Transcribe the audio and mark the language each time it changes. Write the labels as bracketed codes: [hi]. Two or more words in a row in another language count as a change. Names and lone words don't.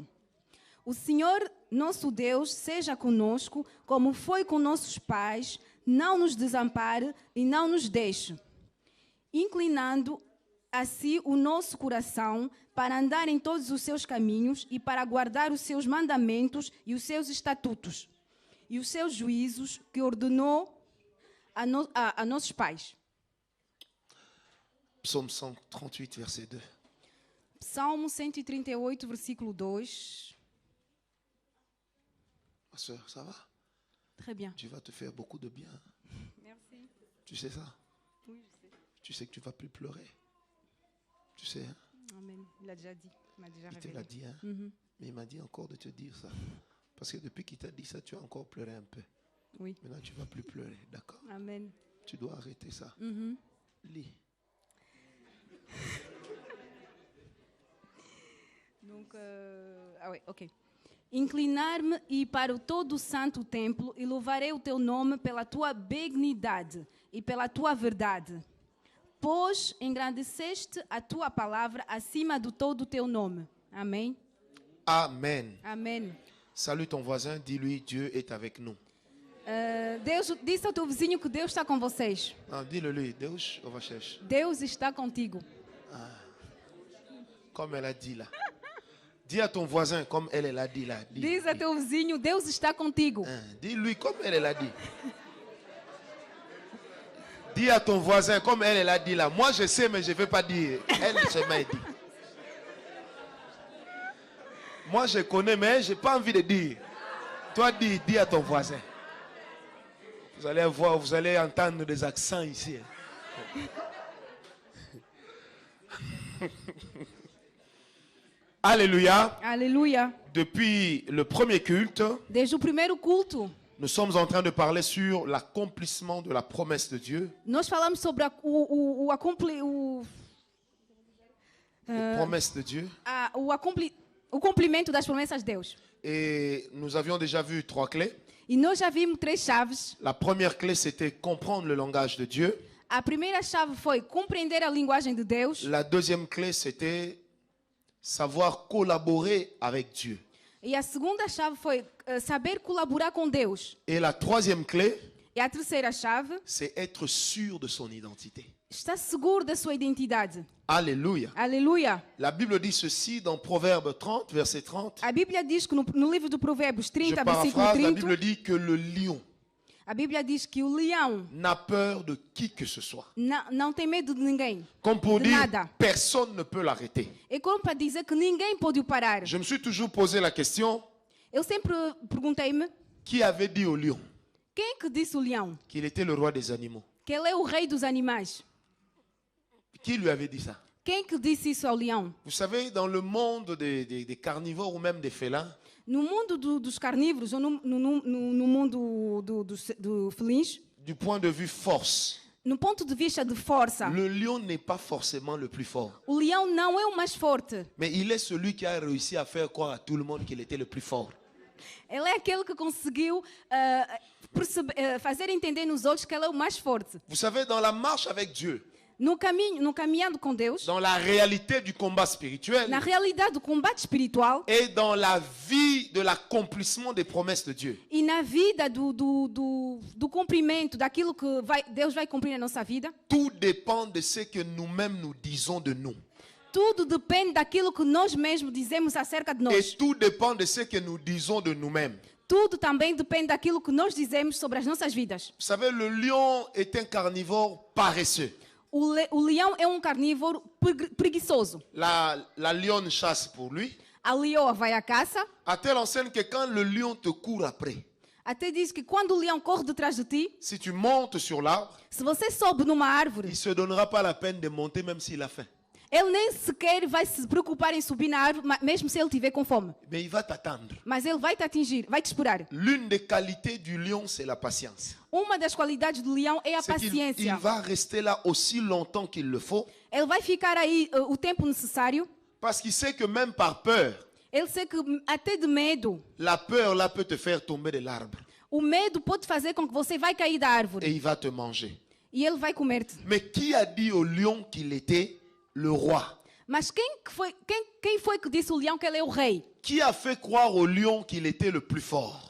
[pt] O Senhor, nosso Deus, seja conosco, como foi com nossos pais, não nos desampare e não nos deixe, inclinando a si o nosso coração para andar em todos os seus caminhos e para guardar os seus mandamentos e os seus estatutos e os seus juízos que ordenou a nossos pais. [fr] Psaume 138, verset 2. [pt] Salmo 138, versículo 2. [fr] Ma soeur, ça va? Très bien. Tu vas te faire beaucoup de bien. Merci. Tu sais ça? Oui, je sais. Tu sais que tu vas plus pleurer. Tu sais, hein? Amen. Il a déjà dit. Il m'a déjà Il te révélé. l'a dit, hein? Mais il m'a dit encore de te dire ça. Parce que depuis qu'il t'a dit ça, tu as encore pleuré un peu. Oui. Maintenant, tu ne vas plus pleurer, d'accord? Amen. Tu dois arrêter ça. Lis. Donc, ouais, ok. [pt] Inclinar-me e para o todo o santo templo e louvarei o teu nome pela tua benignidade e pela tua verdade. Pois engrandeceste a tua palavra acima de todo o teu nome. Amém. [fr] Amen. [pt] Amém. [fr] Salue ton voisin, dis-lui, Dieu est avec nous. [pt] Deus disse ao teu vizinho que Deus está com vocês. [fr] Non, dis-le lui, Deus, on va chercher. [pt] Deus está contigo. [fr] Comme elle a dit là. Dis à ton voisin comme elle l'a dit là. Dis, [pt] Diz a teu vizinho, Deus está contigo. [fr] dis-lui comme elle l'a dit. Dis à ton voisin comme elle l'a dit là. Moi je sais mais je ne vais pas dire. Elle se m'a dit. Moi je connais mais je n'ai pas envie de dire. Toi dis à ton voisin. Vous allez voir, vous allez entendre des accents ici. Alléluia. [pt] Aleluia. [fr] Depuis le premier culte, [pt] Desde o primeiro culto, [fr] nous sommes en train de parler sur l'accomplissement de la promesse de Dieu. [pt] nós falamos sobre [fr] La promesse de Dieu. [pt] o cumprimento das promessas de Deus. [fr] Et nous avions déjà vu 3 clés. [pt] E nós já vimos 3 chaves. [fr] La première clé, c'était comprendre le langage de Dieu. [pt] A primeira chave foi compreender a linguagem de Deus. [fr] La deuxième clé, c'était savoir collaborer avec Dieu. [pt] E a segunda chave foi saber colaborar com Deus. [fr] Et la troisième clé, [pt] E a terceira chave, [fr] c'est être sûr de son identité. [pt] está seguro da sua identidade. [fr] Alléluia. [pt] Aleluia. [fr] La Bible dit ceci dans Proverbe 30, verset 30. [pt] A Bíblia diz que no livro de Provérbios [fr] Je [pt] 30, versículo [fr] paraphrase, la [pt] 30, [fr] Bible dit que le lion [pt] a Bíblia diz que o leão [fr] n'a peur de qui que ce soit. [pt] não tem medo de ninguém. [fr] Comme pour [pt] De [fr] dire, [pt] nada. [fr] personne ne peut l'arrêter. [pt] É como para dizer que ninguém pode o parar. [fr] Je me suis toujours posé la question, [pt] Eu sempre perguntei-me, [fr] qui avait dit au lion [pt] quem que disse o leão? [fr] qu'il était le roi des animaux? [pt] Que ele é o rei dos animais. [fr] Qui lui avait dit ça? [pt] Quem que disse isso ao leão? [fr] Vous savez, dans le monde des carnivores ou même des félins, [pt] No mundo dos carnívoros, ou no mundo dos felins, [fr] du point de vue force, [pt] no ponto de vista de força, [fr] le lion n'est pas forcément le plus fort. [pt] o leão não é o mais forte. [fr] Mais il est celui qui a réussi à faire croire à tout le monde qu'il était le plus fort. [pt] Ele é aquele que conseguiu fazer entender nos outros que ele é o mais forte. [fr] Vous savez, dans la marche avec Dieu, [pt] No caminhando com Deus, [fr] dans la réalité du combat spirituel [pt] na realidade do combate espiritual [fr] et dans la vie de l'accomplissement des promesses de Dieu. [pt] e na vida do cumprimento daquilo que Deus vai cumprir na nossa vida, [fr] Tout dépend de ce que nous-mêmes nous disons de nous. [pt] tudo depende daquilo que nós mesmos dizemos acerca de [fr] Et [pt] nós. [fr] tout dépend de ce que nous disons de nous-mêmes. [pt] Tudo também depende daquilo que nós dizemos sobre as nossas vidas. [fr] Vous savez, le lion est un carnivore paresseux. [pt] O leão é um carnívoro preguiçoso. [fr] La lionne chasse pour lui, [pt] A leoa vai à caça. [fr] à telle enseigne que quand le lion te court après, [pt] Até diz que quando o leão corre detrás de ti, [fr] si tu montes sur l'arbre, [pt] se você sobe numa [fr] il [pt] árvore, [fr] ne se donnera pas la peine de monter même s'il a faim. [pt] ele nem sequer vai se preocupar em subir na árvore, mesmo se ele tiver com fome. [fr] Mais il va t'attendre. [pt] Mas ele vai te atingir, vai te esperar. [fr] L'une des qualités du lion, c'est la patience. [pt] Uma das qualidades do leão é a [fr] C'est qu'il [pt] paciência. [fr] va rester là aussi longtemps qu'il le faut, [pt] Ele vai ficar aí o tempo necessário. [fr] parce qu'il sait que même par peur, [pt] Ele sê que até de medo, [fr] la peur là peut te faire tomber de l'arbre [pt] o medo pode fazer com que você vai cair da [fr] et [pt] árvore [fr] il va te manger. [pt] e ele vai comer-te. [fr] Mais qui a dit au lion qu'il était le roi? [pt] Mas quem foi que disse ao leão que ele é o rei? [fr] Qui a fait croire au lion qu'il était le plus fort?